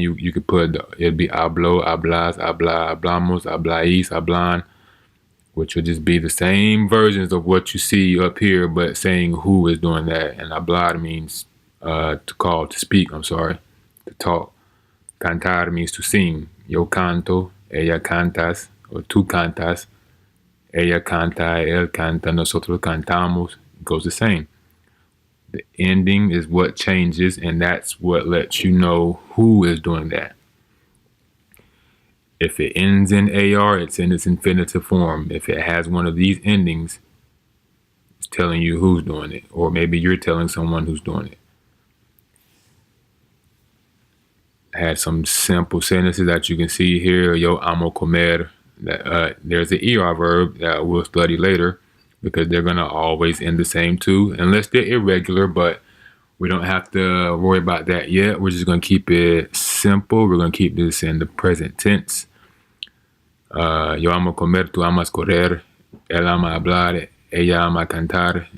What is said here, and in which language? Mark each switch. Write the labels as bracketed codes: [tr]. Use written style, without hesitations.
[en] You could put, it'd be [es] hablo, hablas, habla, hablamos, habláis, hablan, [en] which would just be the same versions of what you see up here, but saying who is doing that. And hablar means to call, to speak, to talk. Cantar means to sing. [es] Yo canto, ella cantas, or tú cantas. Ella canta, él canta, nosotros cantamos. [en] It goes the same. The ending is what changes, and that's what lets you know who is doing that. If it ends in AR, it's in its infinitive form. If it has one of these endings, it's telling you who's doing it, or maybe you're telling someone who's doing it. I had some simple sentences that you can see here. [es] Yo amo comer. [en] There's an ER verb that we'll study later because they're going to always end the same too, unless they're irregular, but we don't have to worry about that yet. We're just going to keep it simple. We're going to keep this in the present tense. [es] Yo amo comer, tú amas correr. Él ama hablar, ella ama cantar.